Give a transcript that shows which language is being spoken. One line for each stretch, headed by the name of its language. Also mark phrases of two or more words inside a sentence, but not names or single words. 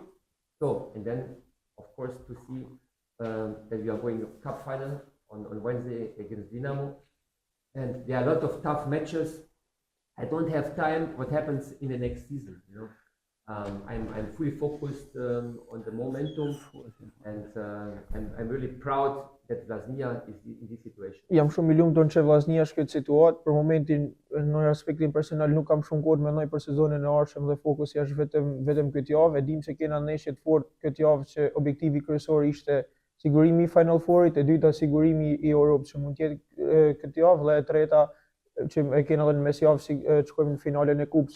English: So, and then of course to see that we are going cup final on Wednesday against Dinamo. And there are a lot of tough matches. I don't have time what happens in the next season, I'm fully focused on the momentum, and I'm really proud that Vllaznia is in this situation.
Albanian: Jam shumë i lumtur që Vllaznia është këtë situatë. Për momentin, në aspektin personal, nuk kam shumë kohë të mendoj për sezonin e ardhshëm dhe fokusi është vetëm këtë javë. E dim se kena ndeshje të fortë këtë javë që objektivi kryesor ishte sigurimi i Final Fourit, e dyta sigurimi i Europës që mund të jetë këtë javë, dhe e treta që e kena edhe në mesjavë të shkojmë në finalen e kupës.